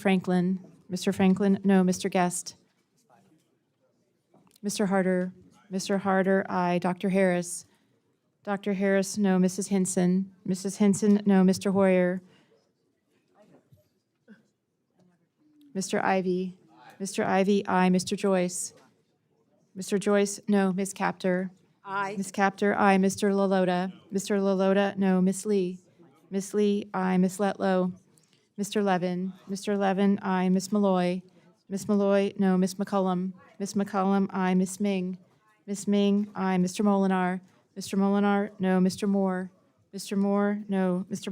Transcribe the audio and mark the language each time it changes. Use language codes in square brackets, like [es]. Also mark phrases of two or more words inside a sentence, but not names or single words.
[en] Franklin, no. Mr. Guest, Mr. Harder, aye. Dr. Harris, no. Mrs. Hinson, no. Mr. Hoyer, Mr. Ivy, aye. Mr. Joyce, no. Ms. Capter, Aye. Ms. Capter, aye. Mr. Lalota, no. Miss Lee, aye. Miss Letlow, Mr. Levin, aye. Miss Malloy, no. Miss McCullum, aye. Miss Ming, aye. Mr. Molinar, no. Mr. Moore, no. Mr.